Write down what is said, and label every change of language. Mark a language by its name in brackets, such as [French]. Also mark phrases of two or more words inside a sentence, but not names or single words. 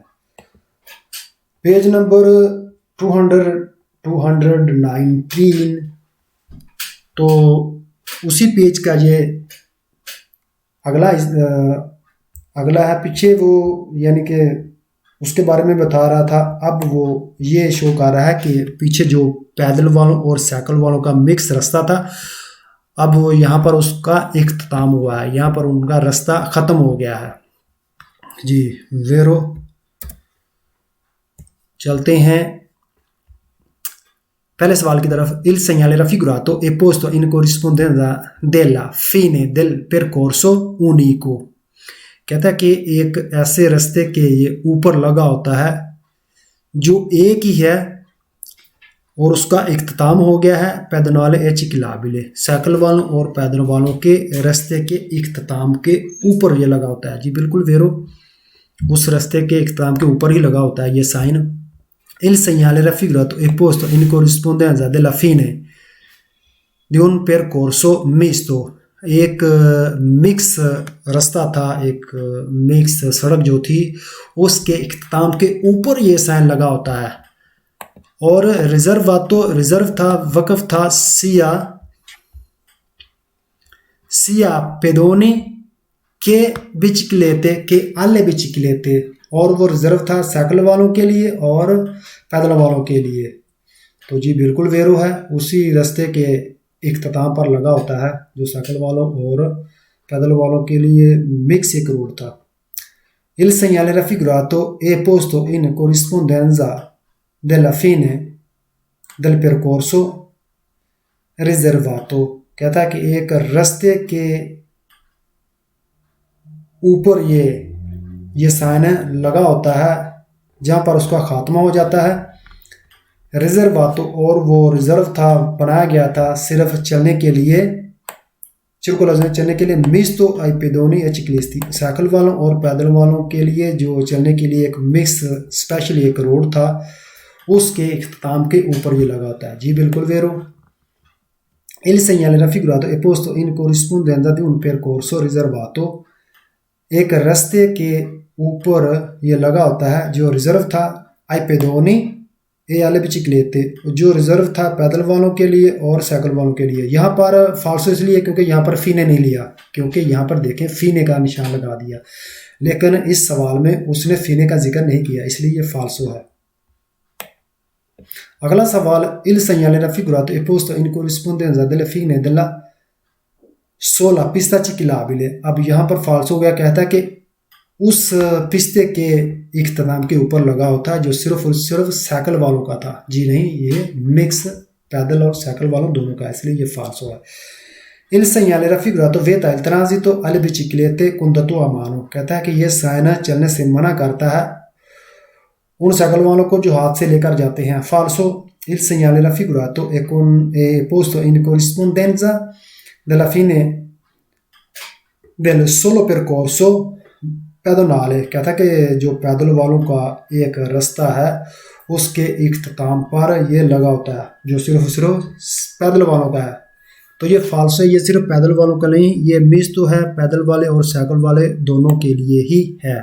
[Hindi] पेज नंबर 219, तो उसी पेज का ये अगला है, पीछे वो यानी कि उसके बारे में बता रहा था, अब वो ये शो कर रहा है कि पीछे जो पैदल वालों और साइकिल वालों का मिक्स रास्ता था, अब वो यहाँ पर उसका इख्तिताम हुआ है, यहाँ पर उनका रास्ता ख़त्म हो गया है जी। वेरो चलते हैं पहले सवाल की तरफ। [Italian] il segnale raffigurato è posto in corrispondenza della fine del percorso unico, [Hindi] कहता है कि एक ऐसे रास्ते के ये ऊपर लगा होता है जो एक ही है और उसका इख्तिताम हो गया है [Italian] pedonale e ciclabile, [Hindi] साइकिल वालों और पैदल वालों के रास्ते के इख्तिताम के ऊपर ये लगा होता है जी। बिल्कुल वेरो, उस रास्ते के इख्तिताम के ऊपर ही लगा होता है ये साइन। [Italian] il segnale raffigurato è posto in corrispondenza della fine di un percorso misto, [Hindi] एक मिक्स रास्ता था, एक मिक्स सड़क जो थी उसके इख्तिताम के ऊपर ये साइन लगा होता है, और रिजर्व था, वक़फ़ था [Italian] sia pedoni che biciclette che alle biciclette, [Hindi] और वो रिजर्व था साइकिल वालों के लिए और पैदल वालों के लिए, तो जी बिल्कुल वेरो है, उसी रास्ते के इख्तिताम पर लगा होता है जो साइकिल वालों और पैदल वालों के लिए मिक्स एक रोड था। [Italian] Il segnale raffigurato è posto in corrispondenza della fine del percorso रिजर्वातो। [Hindi] कहता है कि एक रास्ते के ऊपर ये साइन लगा होता है जहाँ पर उसका खात्मा हो जाता है। रिजर्वातो, और वो रिजर्व था, बनाया गया था सिर्फ चलने के लिए, circolazione चलने के लिए, [Italian] misto ai pedoni e ciclisti, [Hindi] साइकिल वालों और पैदल वालों के लिए जो चलने के लिए एक मिक्स स्पेशल एक रोड था, उसके इख्तिताम के ऊपर ये लगा होता है। जी बिल्कुल [Italian] वेरो। Il segnale raffigurato è posto in corrispondenza di un percorso riservato, [Hindi] एक रास्ते के ऊपर ये लगा होता है जो रिजर्व था, [Italian] ai pedoni e alle biciclette, [Hindi] जो रिजर्व था पैदल वालों के लिए और साइकिल वालों के लिए। यहाँ पर फाल्सो इसलिए क्योंकि यहाँ पर फीने नहीं लिया, क्योंकि यहाँ पर देखें फीने का निशान लगा दिया, लेकिन इस सवाल में उसने फीने का जिक्र नहीं किया, इसलिए ये फाल्सो है। अगला सवाल, [Italian] il segnale raffigurato è posto in corrispondenza delle fine della sola pista ciclabile। [Hindi] अब यहाँ पर फाल्सो हो गया, कहता है कि उस पिस्ते के इख्तिताम के ऊपर लगा होता है जो सिर्फ और सिर्फ साइकिल वालों का था। जी नहीं, ये मिक्स पैदल और साइकिल वालों दोनों का है, इसलिए ये फाल्सो है। [Italian] Il segnale raffigurato vieta il transito alle biciclette con dato a mano। [Hindi] कहता है कि ये साइन चलने से मना करता है उन साइकिल वालों को जो हाथ से लेकर जाते हैं। फाल्सो, [Italian] il segnale raffigurato è posto in corrispondenza della fine del solo percorso पैदोनाले। [Hindi] कहता है कि जो पैदल वालों का एक रास्ता है उसके इख्तिताम पर ये लगा होता है जो सिर्फ पैदल वालों का है। तो ये फाल्सो है, ये सिर्फ पैदल वालों का नहीं, ये मिस तो है पैदल वाले और साइकिल वाले दोनों के लिए ही है।